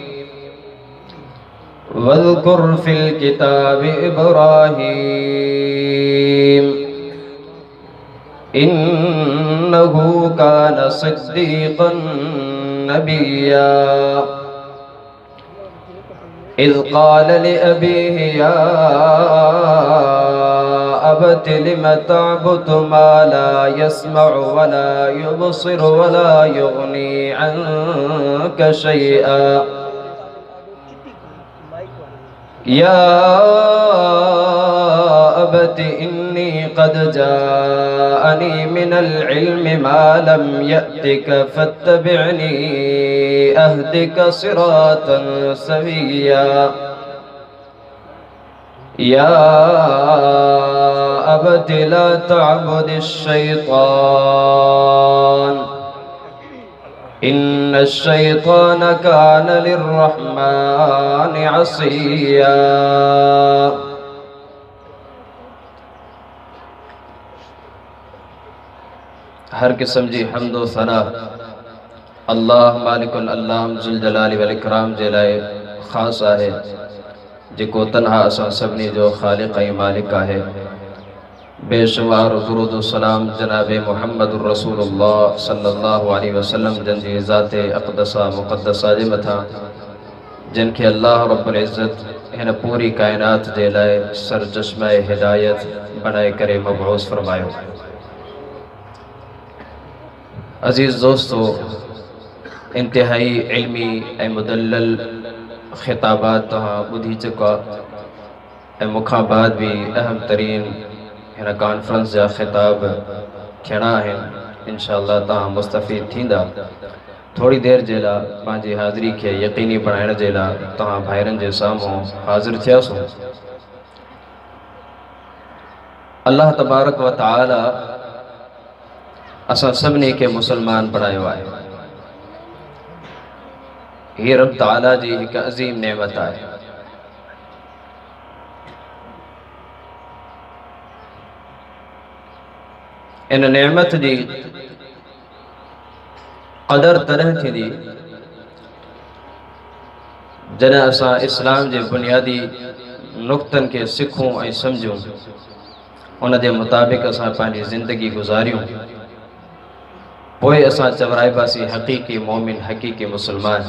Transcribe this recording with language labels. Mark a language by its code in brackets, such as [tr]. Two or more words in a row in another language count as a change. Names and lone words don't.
[ar] واذكر في الكتاب إبراهيم إنه كان صديقا نبيا إذ قال لأبيه يا أبت لم تعبد ما لا يسمع ولا يبصر ولا يغني عنك شيئا يا أبت إني قد جاءني من العلم ما لم يأتك فاتبعني أهدك صراطا سويا يا أبت لا تعبد الشيطان إن الشيطان كان للرحمن عصيا. [sd] हर किस्म जी हम्द व सना अल्लाह [ar] مالك العلام ذو الجلال والإكرام [sd] जे लाए ख़ास आहे जेको तन्हा असां सभिनी जो ख़ालिक़ ऐं मालिक आहे। बेशुमार दुरूद सलाम जनाब मुहम्मद रसूलुल्लाह [ar] صلى الله عليه وسلم [sd] जन जी ज़ाते अक़दसा मुक़द्दसा जे मथां जिनखे अल्लाह [ar] رب العزة [sd] हिन पूरी कायनात जे लाइ सरचश्मा हिदायत बनाए करे मबऊस फरमायो। अज़ीज़ दोस्तों, इंतहाई इल्मी ऐं मुदल्लल ख़िताबात तव्हां ॿुधी चुका ऐं मूंखां बाद भी अहम तरीन हिन कॉन्फ्रेंस जा ख़िताब थियणा आहिनि। इंशाअल्लाह तव्हां मुस्तफ़ीद थींदा। थोड़ी देर जे लाइ पंहिंजी हाज़िरी खे यकीनी बणाइण जे लाइ तव्हां भाइरनि जे साम्हूं हाज़िर थियासूं। अल्लाह [ar] تبارك وتعالى [sd] असां सभिनी खे मुसलमान बणायो आहे। हीअ रब ताला जी हिकु अज़ीम नेमत आहे। इन नेमत जी क़दर तॾहिं थींदी जॾहिं असां इस्लाम जे बुनियादी नुक़्तनि खे सिखूं ऐं सम्झूं, उन जे मुताबिक़ असां पंहिंजी ज़िंदगी गुज़ारियूं, पोइ असां चवराइबासीं हक़ीक़ी मोमिन, हक़ीक़ी मुसलमान।